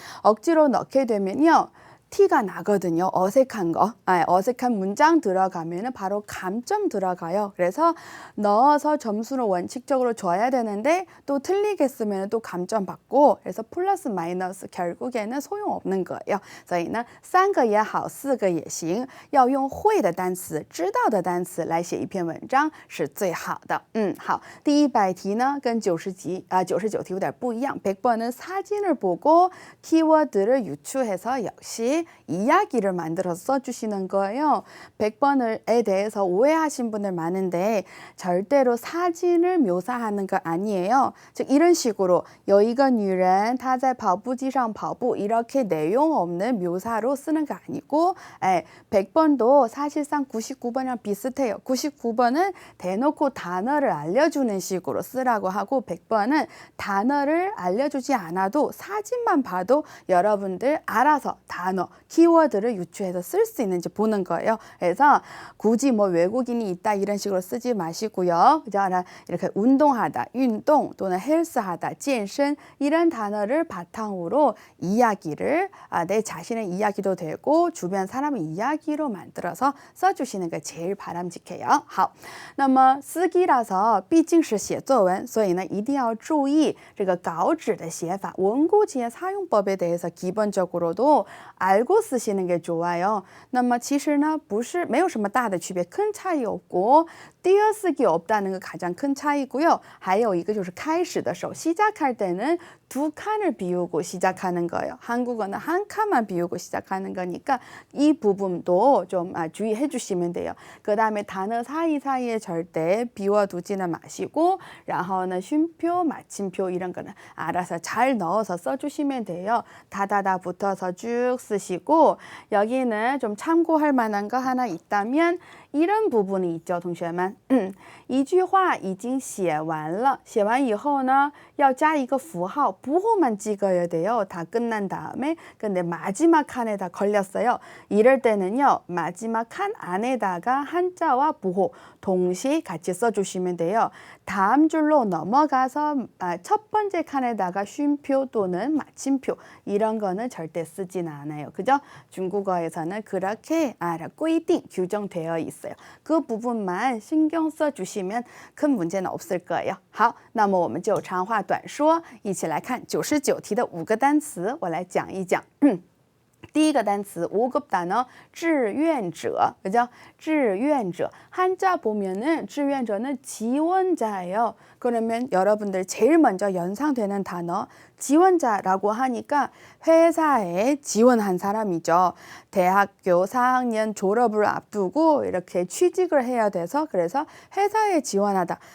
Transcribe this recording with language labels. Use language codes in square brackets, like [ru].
[ko] 억지로 넣게 되면요. 티가 나거든요. 어색한 거. 어색한 문장 들어가면 바로 감점 들어가요. 그래서 넣어서 점수를 원칙적으로 줘야 되는데 또 틀리게 쓰면 또 감점 받고 그래서 플러스 마이너스 결국에는 소용없는 거예요. [zh] 所以呢3个也好4个也行要用会的单词知道的单词来写一篇文章是最好的。好，第100题呢跟99题有点不一样。 [ko] 100번은 사진을 보고 키워드를 유추해서 역시 이야기를 만들어서 써주시는 거예요. 100번에 대해서 오해하신 분들 많은데 절대로 사진을 묘사하는 거 아니에요. 즉 이런 식으로 [zh] 有一个女人她在跑步机上跑步 [ko] 이렇게 내용 없는 묘사로 쓰는 거 아니고 100번도 사실상 99번이랑 비슷해요. 99번은 대놓고 단어를 알려주는 식으로 쓰라고 하고 100번은 단어를 알려주지 않아도 사진만 봐도 여러분들 알아서 단어 키워드를 유추해서 쓸 수 있는지 보는 거예요. 그래서 굳이 뭐 외국인이 있다 이런 식으로 쓰지 마시고요. 그죠? 이렇게 운동하다, 운동 또는 헬스하다, 健身 이런 단어를 바탕으로 이야기를 내 자신의 이야기도 되고 주변 사람의 이야기로 만들어서 써주시는 게 제일 바람직해요. [zh] 好，那么 [ko] 쓰기라서 [zh] 毕竟是写作文所以呢一定要注意这个稿纸的写法 [ko] 원고지의 사용법에 대해서 기본적으로도 알고 쓰시는 게 좋아요. [zh] 那么其实呢不是没有什么大的区别 [ko] 큰 차이 없고 띄어쓰기 없다는 게 가장 큰 차이고요. [zh] 还有一个就是开始的时候 [ko] 시작할 때는 2칸을 비우고 시작하는 거예요. 한국어는 1칸만 비우고 시작하는 거니까 이 부분도 좀 주의해 주시면 돼요. 그 다음에 단어 사이사이에 절대 비워두지는 마시고 [zh] 然后呢 [ko] 쉼표, 마침표 이런 거는 알아서 잘 넣어서 써주시면 돼요. 다다다 붙어서 쭉 쓰시고 여기는 좀 참고할 만한 거 하나 있다면 이런 부분이 있죠, [zh] 同学们。一句话已经写完了，写完以后呢，要加一个符号， [ko] 부호만 찍어야 돼요. 다 끝난 다음에. 근데 마지막 칸에다 걸렸어요. 이럴 때는요, 마지막 칸 안에다가 한자와 부호 동시에 같이 써주시면 돼요. 다음 줄로 넘어가서 첫 번째 칸에다가 쉼표 또는 마침표 이런 거는 절대 쓰진 않아요. 그죠? 중국어에서는 그렇게规定 규정되어 있어요. 그 부분만 신경 써주시면 큰 문제는 없을 거예요. [zh] 好，那么我们就长话短说，一起来看99题的5个单词，我来讲一讲。第一个单词 [ko] 5급 단어 [zh] 志愿者 [ko] 그죠? 志愿者 한자 보면은 志愿者는 지원자예요. 그러면 여러분들 제일 먼저 연상되는 단어 지원자라고 하니까 회사에 지원한 사람이죠. 대학교 4학년 졸업을 앞두고 이렇게 취직을 해야 돼서 그래서 회사에 지원하다.